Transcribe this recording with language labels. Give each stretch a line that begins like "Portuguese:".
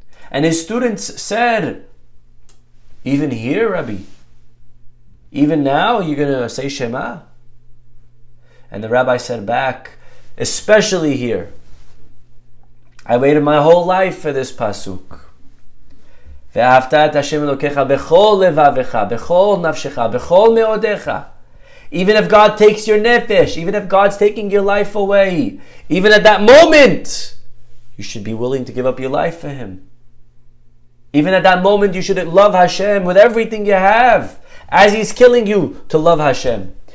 English: And his students said, even here, Rabbi, even now you're going to say Shema? And the rabbi said back, especially here. I waited my whole life for this pasuk.
Hebrew: ואהבת את השם אלוקיך בכל לבבך, בכל נפשך, בכל מאודיך.
English: Even if God takes your nefesh, even if God's taking your life away, even at that moment, you should be willing to give up your life for Him. Even at that moment, you should love Hashem with everything you have, as He's killing you to love Hashem.